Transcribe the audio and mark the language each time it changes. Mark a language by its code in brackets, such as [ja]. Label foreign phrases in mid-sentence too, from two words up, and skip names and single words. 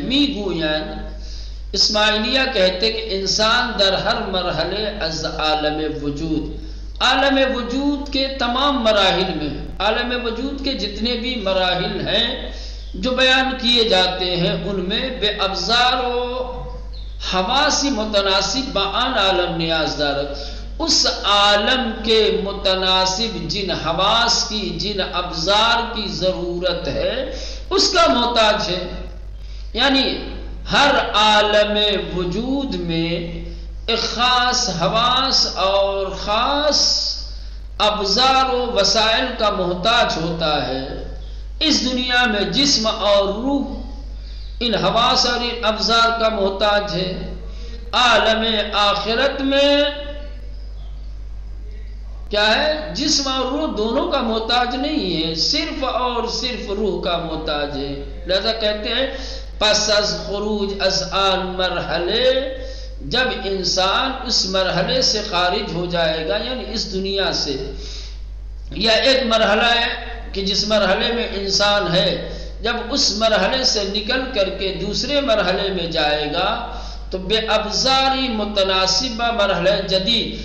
[fa] میگویند اسماعیلیہ [ur] کہتے کہ [fa] انسان در ہر مرحلے از عالم وجود، [ur] عالم وجود کے تمام مراحل میں، عالم وجود کے جتنے بھی مراحل ہیں جو بیان کیے جاتے ہیں ان میں [fa] بے ابزار و حواسی متناسب با آن عالم نیاز دارد. [ur] اس عالم کے متناسب جن حواس کی، جن ابزار کی ضرورت ہے اس کا محتاج ہے. یعنی ہر عالم وجود میں ایک خاص حواس اور خاص ابزار و وسائل کا محتاج ہوتا ہے. اس دنیا میں جسم اور روح ان حواس اور ان ابزار کا محتاج ہے. عالم آخرت میں کیا ہے؟ جسم اور روح دونوں کا محتاج نہیں ہے، صرف اور صرف روح کا محتاج ہے. لہذا کہتے ہیں [fa] پس از خروج از آن مرحلے، [ur] جب انسان اس مرحلے سے خارج ہو جائے گا، یعنی اس دنیا سے، یا ایک مرحلہ ہے کہ جس مرحلے میں انسان ہے، جب اس مرحلے سے نکل کر کے دوسرے مرحلے میں جائے گا تو [fa] بے ابزاری متناسبہ مرحلہ جدید.